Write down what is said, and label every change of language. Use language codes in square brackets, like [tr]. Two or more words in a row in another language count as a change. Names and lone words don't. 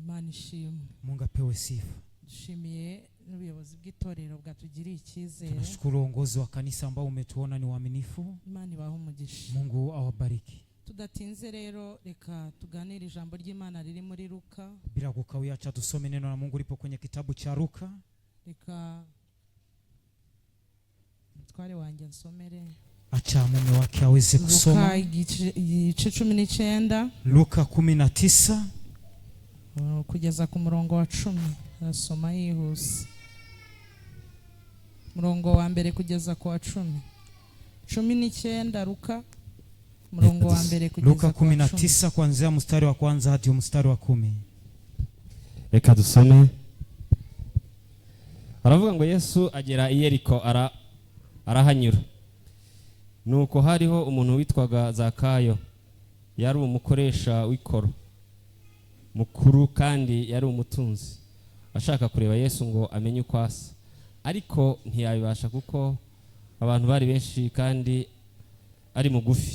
[rw] Imana ishimwe. [sw] Mungu apewe sifa. [rw] Dushimiye n'ubuyobozi bw'itorero bwatugiriye icyizere. [sw] Tunashukuru uongozi wa kanisa ambao umetuona ni waaminifu. [rw] Imana ibahe umugisha. [sw] Mungu awabariki. [rw] Tudatinze rero reka tuganire ijambo ry'Imana riri muri Luka. [sw] Bila kukawia acha tusome neno la Mungu lipo kwenye kitabu cha Luka. [rw] Reka mutware wanjye nsomere. [sw] Acha mume wake aweze kusoma. [rw] Luka igice 19. Luka 19 kugeza ku murongo wa 10. Nasoma yihuse. Murongo wa mbere kugeza ku wa 10. 19 Luka murongo wa mbere kugeza [sw] Luka 19 kuanzia mstari wa kwanza hadi mstari wa 10. [rw] Reka dusome. Aravuga ngo Yesu agera i Yeriko arahanyura. Nuko hariho umuntu witwaga Zakayo, yari umukoresha w'ikoro mukuru kandi yari umutunzi, ashaka kureba Yesu ngo amenye uko asa, ariko ntiyabibasha kuko abantu bari benshi kandi ari mugufi.